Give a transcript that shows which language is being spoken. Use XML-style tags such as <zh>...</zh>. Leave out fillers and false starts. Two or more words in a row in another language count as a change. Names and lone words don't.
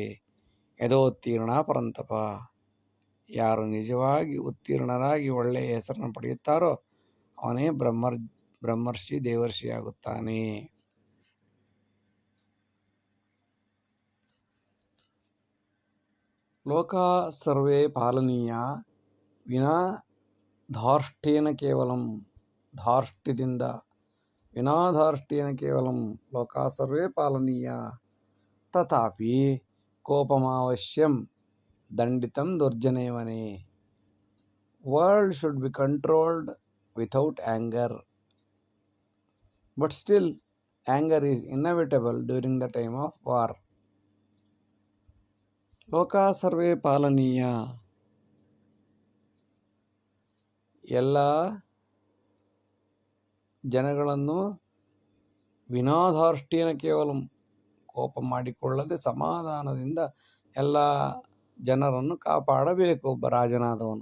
<sa>ಯದೋತ್ತೀರ್ಣ ಪರಂತಪ.</sa> <kn>ಯಾರು ನಿಜವಾಗಿ ಉತ್ತೀರ್ಣರಾಗಿ ಒಳ್ಳೆಯ ಹೆಸರನ್ನು ಪಡೆಯುತ್ತಾರೋ ಅವನೇ ಬ್ರಹ್ಮರ್ಷಿ ದೇವರ್ಷಿಯಾಗುತ್ತಾನೆ.</kn> <sa>ಲೋಕಾ ಸರ್ವೇ ಪಾಲನೀಯ ವಿನಾ ಧಾರ್ಷ್ಟ್ಯೇನ ಕೇವಲಂ. ವಿನಾಧಾರ್ಷ್ಟ್ಯೇನ ಕೇವಲಂ ಲೋಕಾ ಸರ್ವೇ ಪಾಲನೀಯ ತಥಾಪಿ ಕೋಪಮಾವಶ್ಯಂ ದಂಡಿತಂ ದುರ್ಜನೇವನೇ.</sa> <en>World should be controlled without anger, but still anger is inevitable during the time of war.</en> <sa>ಲೋಕಾ ಸರ್ವೇ ಪಾಲನೀಯ,</sa> <kn>ಎಲ್ಲ ಜನಗಳನ್ನು</kn> <sa>ವಿನಾಧಾರ್ಷ್ಟ್ಯೇನ ಕೇವಲ</sa> <kn>ಕೋಪ ಮಾಡಿಕೊಳ್ಳದೆ ಸಮಾಧಾನದಿಂದ ಎಲ್ಲ ಜನರನ್ನು ಕಾಪಾಡಬೇಕು ಒಬ್ಬ ರಾಜನಾದವನು.</kn>